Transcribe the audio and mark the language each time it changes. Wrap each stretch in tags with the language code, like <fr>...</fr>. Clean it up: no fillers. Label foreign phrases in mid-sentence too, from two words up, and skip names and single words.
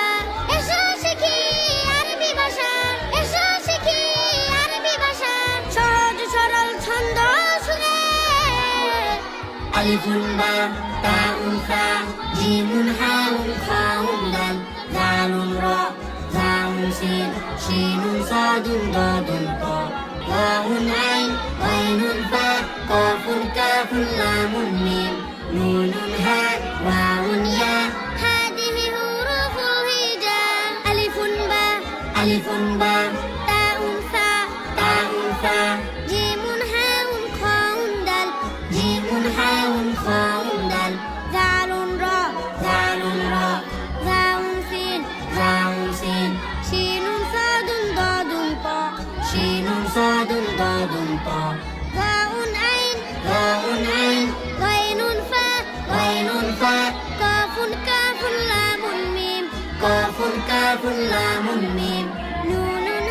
<bn>এসো শিখি আরবি ভাষা, এসো শিখি আরবি ভাষা, সহজ সরল ছন্দ সুরে।</bn> <ar>ألفٌ باءٌ تاءٌ ثاءٌ جيمٌ حاءٌ خاءٌ دال ذالٌ راء زاءٌ سين شينٌ صادٌ ضادٌ طاء ظاءٌ عين غينٌ فاء قافٌ كافٌ لامٌ ميم نونٌ هاء واوٌ ياء. هذه حروف الهجاء. ألفٌ باءٌ ألفٌ باءٌ تاءٌ ثاءٌ تاءٌ ثاءٌ جيمٌ حاءٌ خاءٌ دال جيمٌ حاءٌ خاءٌ دال ذالٌ راء ذالٌ راء زاءٌ سين زاءٌ سين شينٌ صادٌ ضادٌ طاء شينٌ صادٌ ضادٌ طاء ظاءٌ عين ظاءٌ عين غينٌ فاء غينٌ فاء قافٌ كافٌ لامٌ ميم قافٌ كافٌ لامٌ ميم নুন</ar>